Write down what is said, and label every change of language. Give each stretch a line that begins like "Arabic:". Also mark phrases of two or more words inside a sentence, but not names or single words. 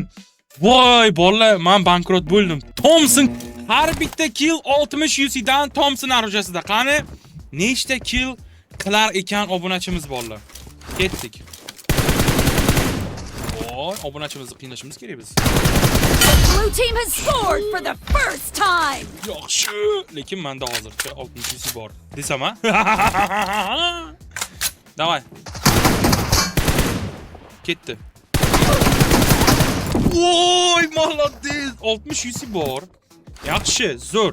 Uzbek: Voy, bolalar, men bankrot bo'ldim. Thompson har bitta kill 60 UC'dan Thompson arujasida. Qani nechta kill qilar ekan obunachimiz bolalar. Ketdik. Voy, obunachimizni qiynashimiz kerak biz.
English: Blue team has scored for the first time.
Uzbek: Yaxshi, lekin menda hozircha 60 bor. Desam ha? Davay. Ketdi. Voy, молодец. 60 UC bor. Yaxshi, zo'r.